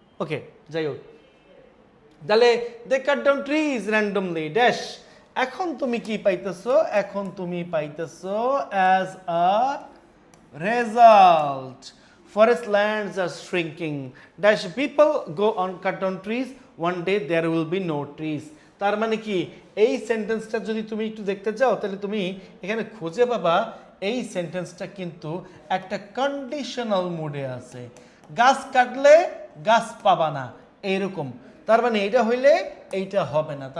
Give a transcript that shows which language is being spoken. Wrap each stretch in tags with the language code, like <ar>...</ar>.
<en>okay,</en> <bn>যাই হোক, তাহলে</bn> <en>They cut down trees randomly dash.</en> <bn>এখন তুমি কি পাইতেছো? এখন তুমি পাইতেছো</bn> <en>As a result forest lands are shrinking dash people go on cut down trees one day there will be no trees।</en> <bn>তার মানে কি এই সেন্টেন্সটা যদি তুমি একটু দেখতে চাও তাহলে তুমি এখানে খুঁজে পাবা এই সেন্টেন্সটা কিন্তু একটা কন্ডিশনাল মুডে আছে। গাছ কাটলে গাছ পাবা না এইরকম, তার মানে এটা হইলে এইটা হবে না।</bn>